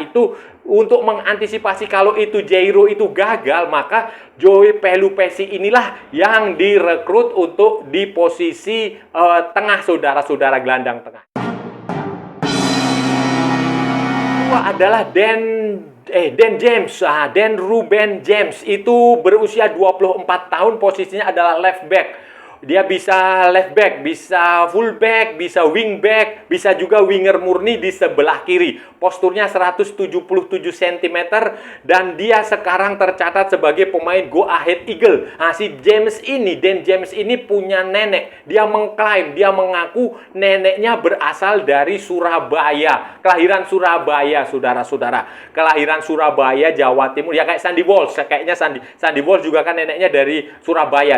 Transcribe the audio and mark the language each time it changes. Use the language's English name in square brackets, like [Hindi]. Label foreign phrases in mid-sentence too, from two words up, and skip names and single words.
[Indonesian] Itu untuk mengantisipasi kalau itu Jairo itu gagal, maka Joy Pelupesi inilah yang direkrut untuk di posisi tengah, saudara-saudara, gelandang tengah. Adalah Dan James, Dan Ruben James itu berusia 24 tahun, posisinya adalah [English] left back. [Indonesian] Dia bisa [English] left back, [Indonesian] bisa [English] full back, [Indonesian] bisa [English] wing back, [Indonesian] bisa juga winger murni di sebelah kiri. Posturnya 177 cm dan dia sekarang tercatat sebagai pemain go ahead Eagle. Nah, si James ini, Dan James ini punya nenek. Dia mengklaim, dia mengaku neneknya berasal dari Surabaya. Kelahiran Surabaya, saudara-saudara. Kelahiran Surabaya, Jawa Timur. Ya kayak Sandy Walsh, kayaknya Sandy Walsh juga kan neneknya dari Surabaya.